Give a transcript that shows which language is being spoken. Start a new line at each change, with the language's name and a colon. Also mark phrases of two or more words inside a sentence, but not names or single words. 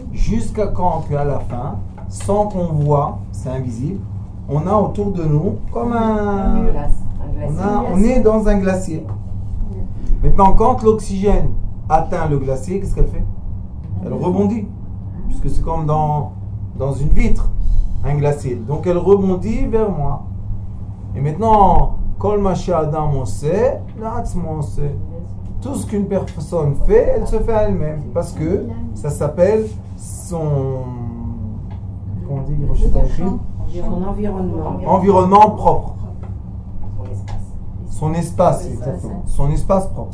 French: Jusqu'à quand qu'à la fin, sans qu'on voit, c'est invisible, on a autour de nous comme on est dans un glacier. Maintenant, quand l'oxygène atteint le glacier, qu'est-ce qu'elle fait? Elle rebondit, puisque c'est comme dans une vitre, un glacier. Donc elle rebondit vers moi. Et maintenant,
Hebrew: כל מה שאדם עושה, לעצמו עושה.
French: Tout ce qu'une personne fait, elle se fait à elle-même. Parce que ça s'appelle son... Comment on dit? Son environnement. Environnement propre. Son espace. Son espace, exactement. Son espace propre.